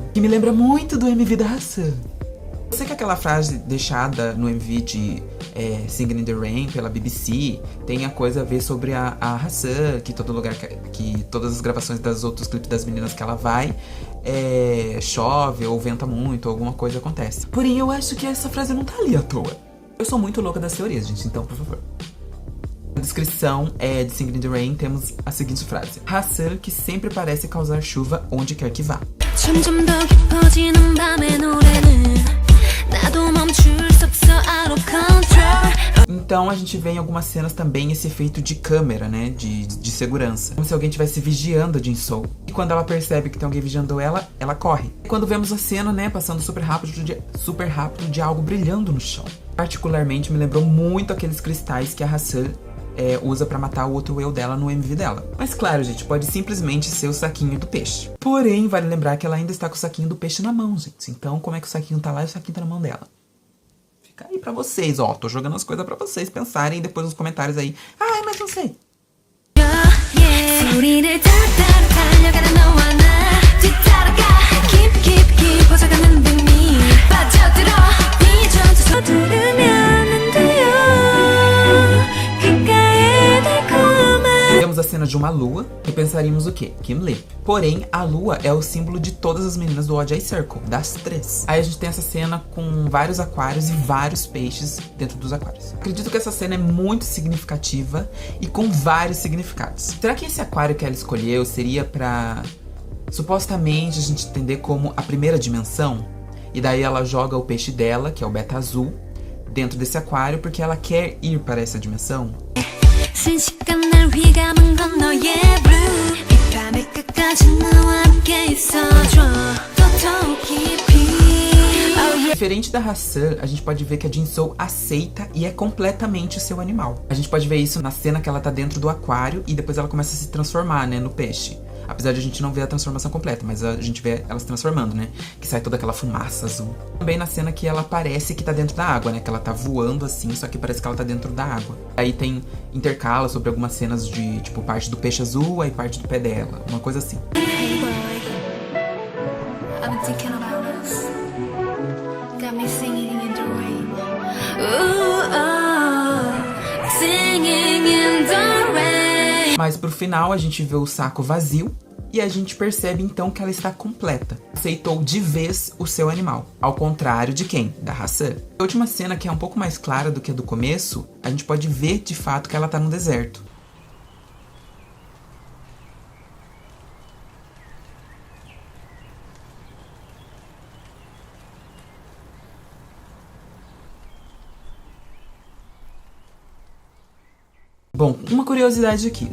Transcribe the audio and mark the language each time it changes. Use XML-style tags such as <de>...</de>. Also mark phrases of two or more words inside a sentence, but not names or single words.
<pt>Que me lembra muito do MV da Hasan. Eu sei que aquela frase deixada no MV de Singing in the Rain pela BBC tem a coisa a ver sobre a Hasan, que todo lugar, que todas as gravações dos outros clipes das meninas que ela vai, chove ou venta muito, ou alguma coisa acontece. Porém, eu acho que essa frase não tá ali à toa. Eu sou muito louca das teorias, gente, então, por favor. Na descrição de Singing in the Rain temos a seguinte frase: Hasan, que sempre parece causar chuva onde quer que vá.</pt> <ko>점점 더 깊어지는 밤의 노래는 나도 멈출 수 없어</ko> <en>out of control.</en> <pt>Então a gente vê em algumas cenas também esse efeito de câmera, né, de segurança. Como se alguém estivesse vigiando a Jinsoul. E quando ela percebe que tem alguém vigiando ela, ela corre. E quando vemos a cena, né, passando super rápido de algo brilhando no chão. Particularmente me lembrou muito aqueles cristais que a Hasan usa pra matar o outro eu dela no MV dela. Mas claro, gente, pode simplesmente ser o saquinho do peixe. Porém, vale lembrar que ela ainda está com o saquinho do peixe na mão, gente. Então, como é que o saquinho tá lá e o saquinho tá na mão dela? Fica aí pra vocês, ó. Tô jogando as coisas pra vocês pensarem depois nos comentários aí. Ai, mas não sei.</pt> <ko>소리를 따라 달려가는 너와 나 뒤따라가 keep 벗어가는 백미 빠져들어 네 전투 들으면 안 돼요 귓가에 달콤한.</ko> <pt>Temos a cena de uma lua e pensaríamos o quê? Kim Lip. Porém, a lua é o símbolo de todas as meninas do Odd Eye Circle, das 3. Aí a gente tem essa cena com vários aquários e vários peixes dentro dos aquários. Acredito que essa cena é muito significativa e com vários significados. Será que esse aquário que ela escolheu seria pra, supostamente, a gente entender como a primeira dimensão? E daí ela joga o peixe dela, que é o beta azul, dentro desse aquário porque ela quer ir para essa dimensão?</pt> <ko>순식간 날 휘감은 건 너의 blue 이 밤의 끝까지 나와 함께 있어줘 더 깊이.</ko> <pt>Diferente da Hasan, a gente pode ver que a Jinsoul aceita e é completamente o seu animal. A gente pode ver isso na cena que ela tá dentro do aquário e depois ela começa a se transformar, né, no peixe. Apesar de a gente não ver a transformação completa, mas a gente vê ela se transformando, né? Que sai toda aquela fumaça azul. Também na cena que ela parece que tá dentro da água, né? Que ela tá voando assim, só que parece que ela tá dentro da água. Aí tem intercala sobre algumas cenas de, tipo, parte do peixe azul, aí parte do pé dela. Uma coisa assim.</pt> <en>Hey boy, I've been thinking about us. Got me singing in the rain. Ooh, oh, singing in the rain.</en> <pt>Mas pro final a gente vê o saco vazio e a gente percebe então que ela está completa. Aceitou de vez o seu animal. Ao contrário de quem? Da Hasan. A última cena, que é um pouco mais clara do que a do começo, a gente pode ver de fato que ela tá no deserto. Bom, uma curiosidade aqui.</pt>